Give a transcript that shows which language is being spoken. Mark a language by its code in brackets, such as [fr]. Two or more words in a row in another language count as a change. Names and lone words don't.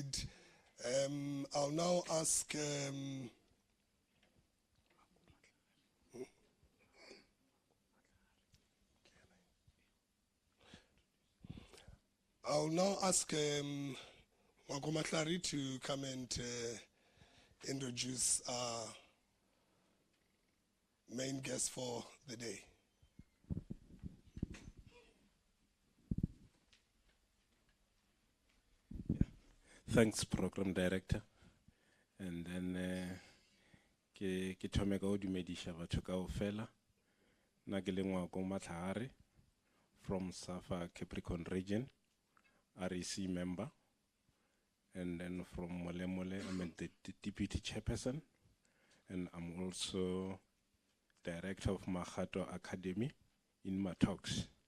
[en] I'll now ask Wagomatlari to come and introduce our main guest for the day. Thanks, Program Director. And then [nso] ke thome ka o dumedisha batho kaofela na ke lengwa ko Matlhare [en] from SAFA Capricorn region, REC member, and then from Molemole I'm the deputy chairperson, and I'm also director of Mahato Academy in Matox.